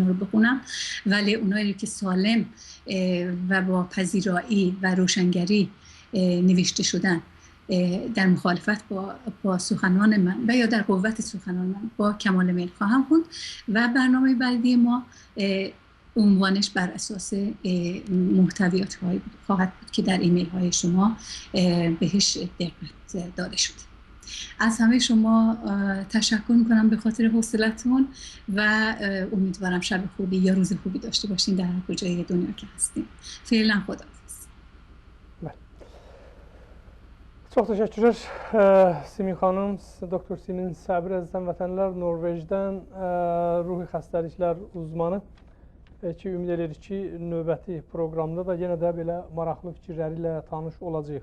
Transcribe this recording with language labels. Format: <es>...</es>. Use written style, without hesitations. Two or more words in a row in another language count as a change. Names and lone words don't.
<fa>رو بخونم، ولی اونایی که سالم و با پذیرایی و روشنگری نوشته شدن در مخالفت با سخنان من و یا در قوت سخنان من با کمال میل خواهم خوند و برنامه بعدی ما عنوانش بر اساس محتویات هایی خواهد بود که در ایمیل های شما بهش دقت داده شد. از همه شما تشکر میکنم به خاطر حوصلتون و امیدوارم شب خوبی یا روز خوبی داشته باشین در هر کجای دنیا که هستین. فعلا خداحافظ.</fa> <az>Çox təşəkkürlər Simin xanım, Doktor Simin Səbir əzizən vətənlər, Norveçdən ruhi xəstəliklər uzmanı ki, ümid edirik ki, növbəti proqramda da yenə də belə maraqlı fikirləri ilə tanış olacağıq.</az>